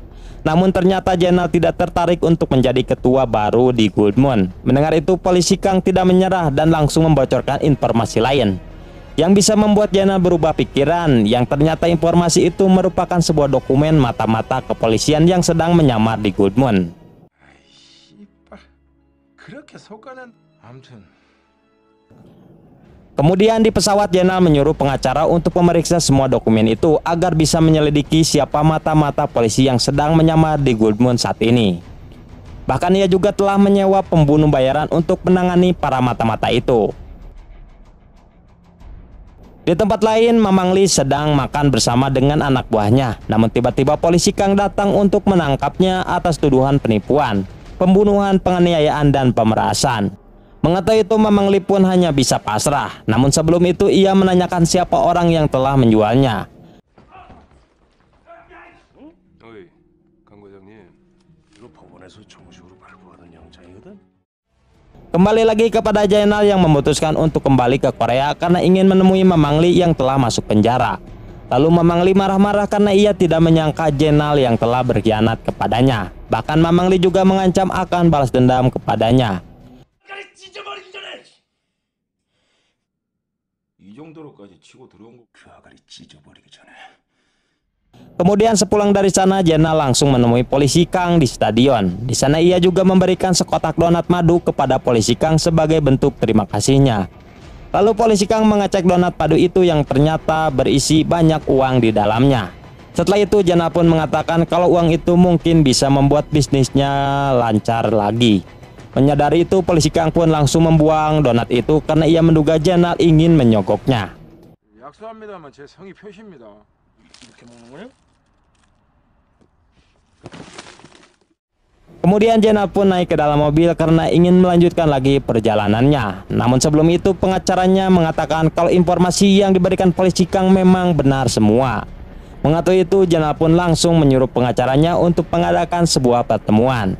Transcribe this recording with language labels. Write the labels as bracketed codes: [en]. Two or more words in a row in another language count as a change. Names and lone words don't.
[id] Namun ternyata Jenal tidak tertarik untuk menjadi ketua baru di Gold Moon. Mendengar itu polisi Kang tidak menyerah dan langsung membocorkan informasi lain. yang bisa membuat Jenal berubah pikiran, yang ternyata informasi itu merupakan sebuah dokumen mata-mata kepolisian yang sedang menyamar di Goodman. [ko] 씨발. 그렇게 속가는 아무튼 [id] Kemudian di pesawat Jenal menyuruh pengacara untuk memeriksa semua dokumen itu agar bisa menyelidiki siapa mata-mata polisi yang sedang menyamar di Goodman saat ini. Bahkan ia juga telah menyewa pembunuh bayaran untuk menangani para mata-mata itu. Di tempat lain, Mamang Li sedang makan bersama dengan anak buahnya. Namun tiba-tiba polisi Kang datang untuk menangkapnya atas tuduhan penipuan, pembunuhan, penganiayaan, dan pemerasan. Mengetahui itu, Mamang Li pun hanya bisa pasrah. Namun sebelum itu ia menanyakan siapa orang yang telah menjualnya. [ko] 어이, 강 과장님. 이거 법원에서 정식으로 발부하는 영장이거든. [id] Kembali lagi kepada Jenal yang memutuskan untuk kembali ke Korea karena ingin menemui Mamang Li yang telah masuk penjara. Lalu Mamang Li marah-marah karena ia tidak menyangka Jenal yang telah berkhianat kepadanya. Bahkan Mamang Li juga mengancam akan balas dendam kepadanya. [ko] 이 정도로까지 치고 들어온 거. 그 아가리 찢어버리기 전에. [id] Kemudian sepulang dari sana, Jenal langsung menemui polisi Kang di stadion. Di sana ia juga memberikan sekotak donat madu kepada polisi Kang sebagai bentuk terima kasihnya. Lalu polisi Kang mengecek donat madu itu yang ternyata berisi banyak uang di dalamnya. Setelah itu Jenal pun mengatakan kalau uang itu mungkin bisa membuat bisnisnya lancar lagi. Menyadari itu, polisi Kang pun langsung membuang donat itu karena ia menduga Jenal ingin menyogoknya. [ko] 약소합니다만 제 성의 표시입니다. 이렇게 먹는 거냐? [id] Kemudian Jenal pun naik ke dalam mobil karena ingin melanjutkan lagi perjalanannya. Namun sebelum itu pengacaranya mengatakan kalau informasi yang diberikan polisi Kang memang benar semua. Mengetahui itu, Jenal pun langsung menyuruh pengacaranya untuk mengadakan sebuah pertemuan.